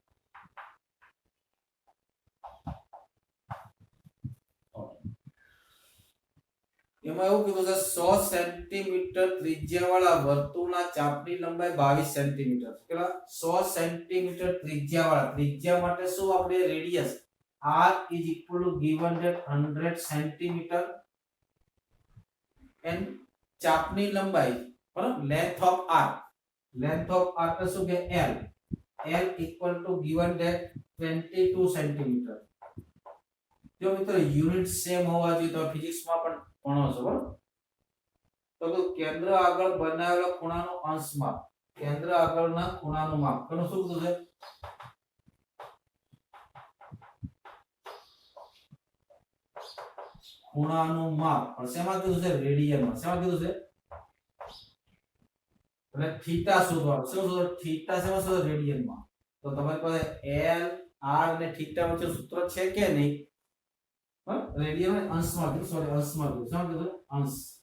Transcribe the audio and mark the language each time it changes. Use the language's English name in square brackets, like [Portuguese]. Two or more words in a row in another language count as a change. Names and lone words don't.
[Gujarati] એમાં એવું કીધું છે 100 સેન્ટીમીટર ત્રિજ્યાવાળા વર્તુળના ચાપની લંબાઈ 22 સેન્ટીમીટર કેટલા 100 સેન્ટીમીટર ત્રિજ્યાવાળા ત્રિજ્યા માટે શું આપણે [English] radius r is equal to given that [Gujarati] 100 સેન્ટીમીટર and ચાપની લંબાઈ બરાબર [English] length of r [Gujarati] તો શું કે [English] l equal to given that [Gujarati] 22 સેન્ટીમીટર જો મિત્રો [English] unit same [Gujarati] હોવા જોઈએ તો ફિઝિક્સમાં પણ ભણો છો બરાબર તો કેન્દ્ર આગળ બનાવેલા ખૂણાનો અંશ માપ કેન્દ્ર આગળના ખૂણાનું માપ કોનું શું કીધું છે ખૂણાનું માપ પણ શેમાં કીધું છે રેડિયનમાં શેમાં કીધું છે એટલે થીટા શોધવાનું શું શોધો થીટા શેમાં શોધો રેડિયનમાં તો તમારી પાસે l r અને થીટા વચ્ચે સૂત્ર છે કે નહીં રેડિયન અંશમાં કીધું સોરી અંશમાં કીધું શું કીધું અંશ